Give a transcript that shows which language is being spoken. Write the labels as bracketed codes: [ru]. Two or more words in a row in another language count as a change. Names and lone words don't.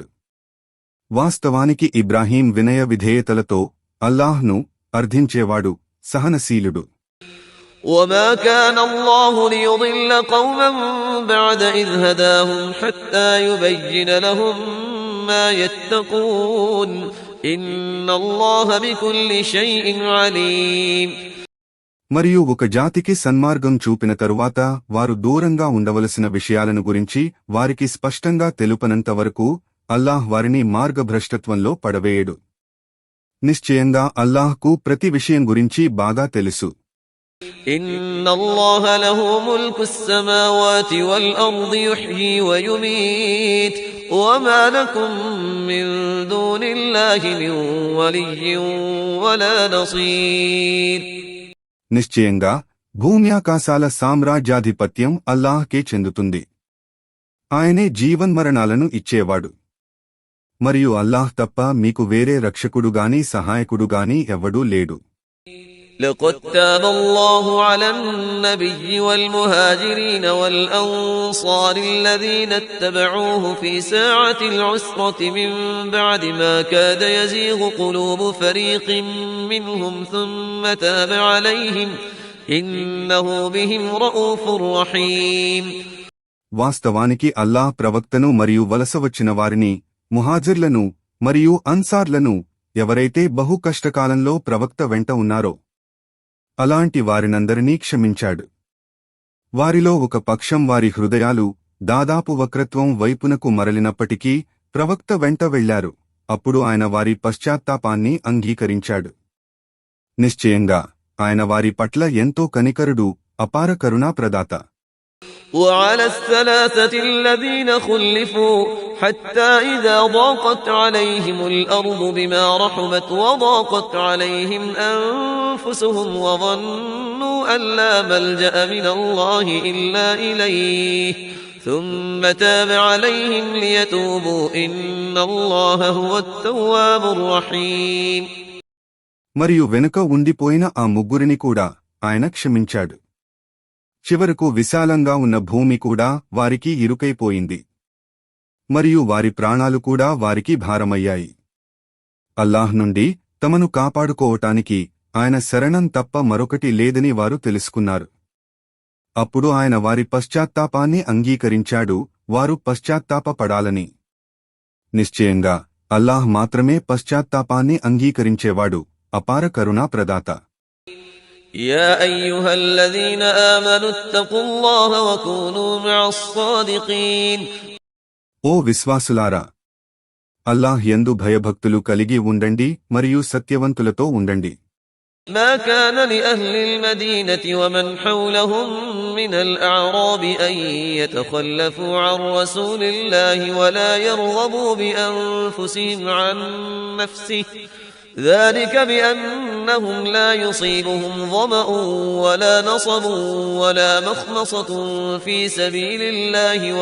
[te] వాస్తవానికి ఇబ్రాహీం వినయ విధేయతలతో అల్లాహ్ను అర్థించేవాడు, సహనశీలుడు. [ar] وما كان الله ليضل قوما بعد إذ هداهم حتى يبين لهم ما يتقون إن الله بكل شيء عليم. [te] మరియు ఒక జాతికి సన్మార్గం చూపిన తరువాత వారు దూరంగా ఉండవలసిన విషయాలను గురించి వారికి స్పష్టంగా తెలుపనంతవరకు అల్లాహ్ వారిని మార్గభ్రష్టత్వంలో పడవేయడు. నిశ్చయంగా అల్లాహ్కు ప్రతి విషయం గురించి బాగా తెలుసు. [ar] إن الله له ملك السماوات والأرض يحيي ويميت وما لكم من دون الله من ولي ولا نصير. [te] నిశ్చయంగా భూమ్యాకాశాల సామ్రాజ్యాధిపత్యం అల్లాహ్కే చెందుతుంది. ఆయనే జీవన్మరణాలను ఇచ్చేవాడు. మరియు అల్లాహ్ తప్ప మీకు వేరే రక్షకుడుగాని సహాయకుడుగాని ఎవ్వడూ లేడు. [ar] لقد تاب الله على النبي والمهاجرين والأنصار الذين اتبعوه في ساعة العسرة من بعد ما كاد يزيغ قلوب فريق منهم ثم تاب عليهم إنه بهم رؤوف رحيم. [te] వాస్తవానికి అల్లాహ్ ప్రవక్తను మరియు వలస వచ్చిన వారిని, ముహాజిర్లను మరియు అన్సార్లను ఎవరైతే బహు కష్టకాలంలో ప్రవక్త వెంట ఉన్నారో అలాంటి వారినందరినీ క్షమించాడు. వారిలో ఒక పక్షం వారి హృదయాలు దాదాపు వక్రత్వం వైపునకు మరలినప్పటికీ ప్రవక్త వెంట వెళ్లారు. అప్పుడు ఆయన వారి పశ్చాత్తాపాన్ని అంగీకరించాడు. నిశ్చయంగా ఆయన వారి పట్ల ఎంతో కనికరుడు, అపార కరుణాప్రదాత. [ar] وعلى الثلاثة الذين خلفوا حتى إذا ضاقت عليهم الأرض بما رحبت وضاقت عليهم أنفسهم وظنوا أن لا ملجأ من الله إلا إليه ثم تاب عليهم ليتوبوا إن الله هو التواب الرحيم. [te] మరియు వెనుక ఉండిపోయిన ఆ ముగ్గురిని కూడా ఆయన క్షమించాడు. చివరకు విశాలంగా ఉన్న భూమి కూడా వారికి ఇరుకైపోయింది మరియు వారి ప్రాణాలు కూడా వారికి భారమయ్యాయి. అల్లాహ్ నుండి తమను కాపాడుకోవటానికి ఆయన శరణం తప్ప మరొకటి లేదని వారు తెలుసుకున్నారు. అప్పుడు ఆయన వారి పశ్చాత్తాపాన్ని అంగీకరించాడు, వారు పశ్చాత్తాపపడాలని. నిశ్చయంగా అల్లాహ్ మాత్రమే పశ్చాత్తాపాన్ని అంగీకరించేవాడు, అపార కరుణాప్రదాత. [ar] يا أيها الذين آمنوا اتقوا الله وكونوا مع الصادقين. [te] ఓ విశ్వాసులారా, అల్లాహ్ యందు భయభక్తులు కలిగి ఉండండి మరియు సత్యవంతులతో ఉండండి. [ar] ما كان لأهل المدينة ومن حولهم من الأعراب أن يتخلفوا عن رسول الله ولا يرغبوا بأنفسهم عن نفسه ذلك بأنهم لا يصيبهم ظمأ ولا نصب ولا مخمصة في سبيل الله